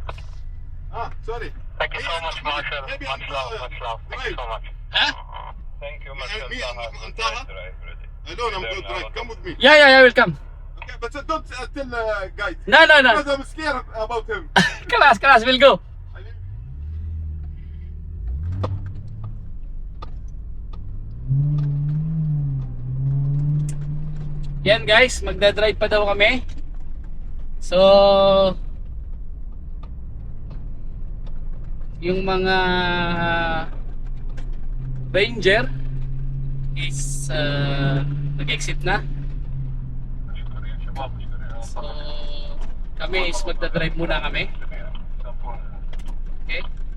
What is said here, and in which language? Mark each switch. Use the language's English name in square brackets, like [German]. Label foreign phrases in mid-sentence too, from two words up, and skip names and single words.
[English] Sorry. Thank you so much, Marshall. Maybe Much love. Thank you so much. Huh? Thank you, Marshall. Me and Taha? I know I'm good, right? Come with me. Yeah, welcome. Okay, but don't tell guys. No. Because I'm scared about him. Class, we'll go. [Filipino] Yan guys, magdadrive pa daw kami. So yung mga ranger is nag-exit na. So kami is magdadrive muna kami. Okay.